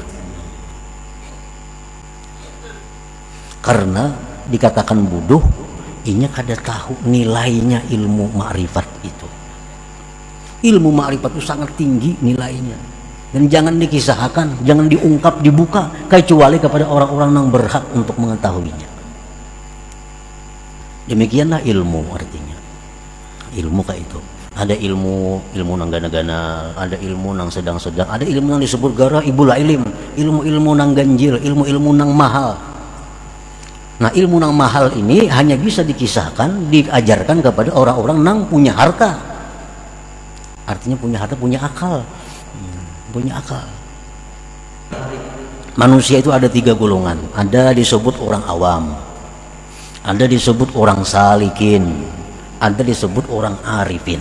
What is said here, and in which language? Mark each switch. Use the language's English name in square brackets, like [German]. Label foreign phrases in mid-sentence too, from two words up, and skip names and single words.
[Indonesian] Karena dikatakan bodoh, inya kada tahu nilainya ilmu ma'rifat itu. Ilmu ma'rifat itu sangat tinggi nilainya, dan jangan dikisahkan, jangan diungkap, dibuka kecuali kepada orang-orang yang berhak untuk mengetahuinya. Demikianlah ilmu artinya. Ilmu kayak itu. Ada ilmu nang gana-gana, ada ilmu nang sedang-sedang, ada ilmu nang disebut gara ibul ilim, ilmu nang ganjil, ilmu nang mahal. Nah ilmu nang mahal ini hanya bisa dikisahkan, diajarkan kepada orang-orang nang punya harta. Artinya punya harta, punya akal, punya akal. Manusia itu ada 3 golongan. Ada disebut orang awam, ada disebut orang salikin, ada disebut orang arifin.